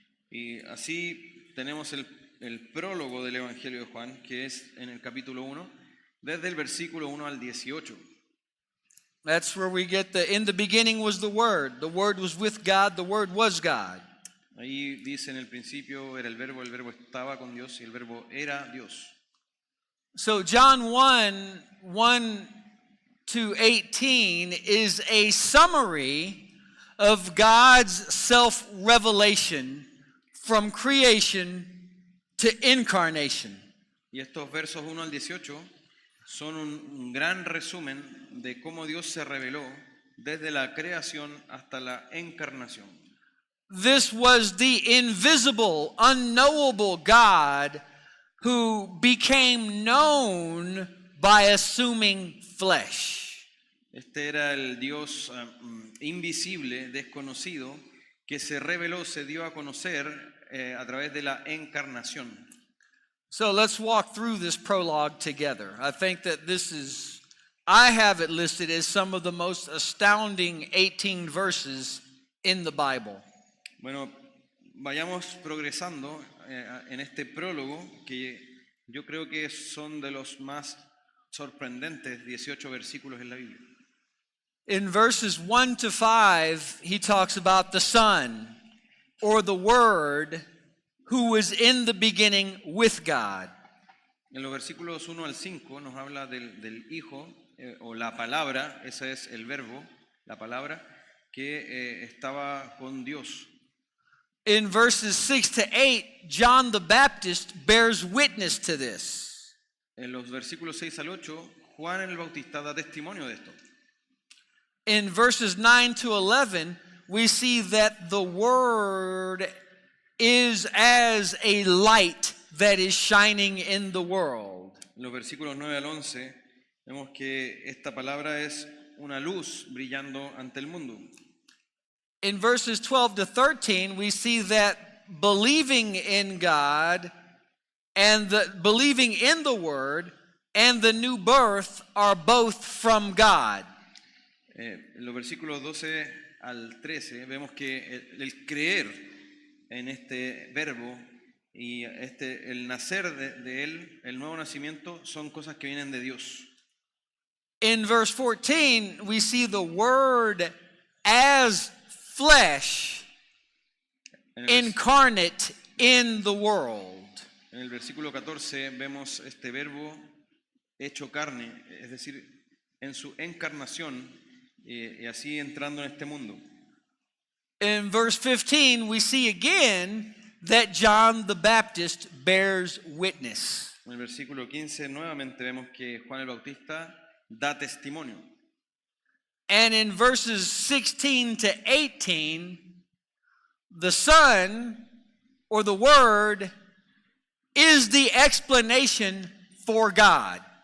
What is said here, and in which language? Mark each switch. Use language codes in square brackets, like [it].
[es] Y así tenemos el prólogo del Evangelio de Juan, que es en el capítulo 1, desde el versículo 1 al 18. [en] That's where we get in the beginning was the Word was with God, the Word was God. [es] Ahí dice en el principio era el verbo estaba con Dios y el verbo era Dios. [en] So John 1:1 to 18 is a summary of God's self-revelation from creation to incarnation. [es] Y estos versos 1 al 18 son un gran resumen de cómo Dios se reveló desde la creación hasta la encarnación. [en] This was the invisible, unknowable God who became known by assuming flesh. [es] Este era el Dios invisible, desconocido, que se reveló, se dio a conocer a través de la encarnación. [en] So let's walk through this prologue together. I think that I have it listed as some of the most astounding 18 verses in the Bible. [es] Bueno, vayamos progresando en este prólogo que yo creo que son de los más sorprendentes 18 versículos en la Biblia. [en] In verses 1 to 5, he talks about the Son, or the Word, who was in the beginning with God. [es] En los versículos 1 al 5 nos habla del Hijo, o la palabra, ese es el verbo, la palabra, que estaba con Dios. [en] In verses 6 to 8, John the Baptist bears witness to this. [es] En los versículos 6 al 8, Juan el Bautista da testimonio de esto. [en] In verses 9 to 11, we see that the Word is as a light that is shining in the world. [es] En los versículos 9 al 11, vemos que esta palabra es una luz brillando ante el mundo. [en] In verses 12 to 13, we see that believing in God and believing in the Word and the new birth are both from God. [es] En los versículos 12 al 13 vemos que el creer en este verbo y el nacer de él, el nuevo nacimiento, son cosas que vienen de Dios. [en] In verse 14, we see the Word as flesh incarnate in the world. [es] En el versículo 14 vemos este verbo hecho carne, es decir, en su encarnación y así entrando en este mundo. [en] In verse 15, we see again that John the Baptist bears witness. [es] En el versículo 15 nuevamente vemos que Juan el Bautista da testimonio. [en] And in verses 16 to 18, the Son, or the Word, is the explanation for God.